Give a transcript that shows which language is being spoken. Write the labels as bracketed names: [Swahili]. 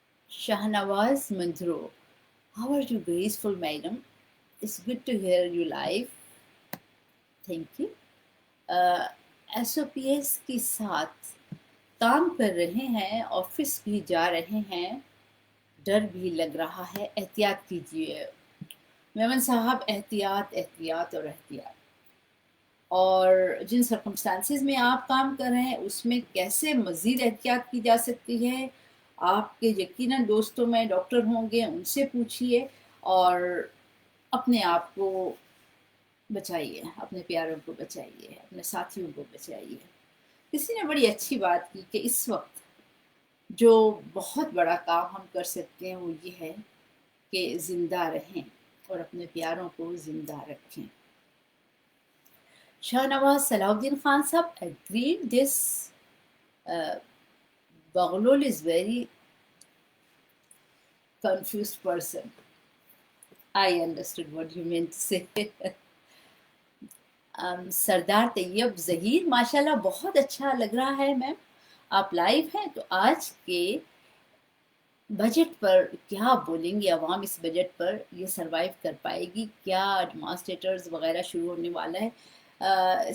[English] Shahnawaz Mandro, how are you? Graceful madam. It's good to hear you live. Thank you. [Hindi] SOPS के साथ काम कर रहे हैं, ऑफिस भी जा रहे हैं, डर भी लग रहा है, एहतियात कीजिए। मेमन साहब, एहतियात एहतियात और एहतियात। और जिन सर्कमस्टांसिस में आप काम कर रहे हैं उसमें कैसे मज़ीद एहतियात की जा सकती है, आपके यकीनन दोस्तों में डॉक्टर होंगे, उनसे पूछिए और अपने आप को बचाइए, अपने प्यारों को बचाइए, अपने साथियों को बचाइए। किसी ने बड़ी अच्छी बात की कि इस वक्त जो बहुत बड़ा काम हम कर सकते हैं वो ये है कि ज़िंदा रहें और अपने प्यारों को ज़िंदा रखें। [English] शाहनवाज सलाउद्दीन खान साहब, agreed this Baghlul is very confused person. I understood what you meant to say. [Hindi] सरदार तैयब ज़हीर, माशाल्लाह बहुत अच्छा लग रहा है मैम, आप लाइव हैं तो आज के बजट पर क्या बोलेंगी अवाम? इस बजट पर ये सरवाइव कर पाएगी क्या? डेमॉन्स्ट्रेटर्स वगैरह शुरू होने वाला है।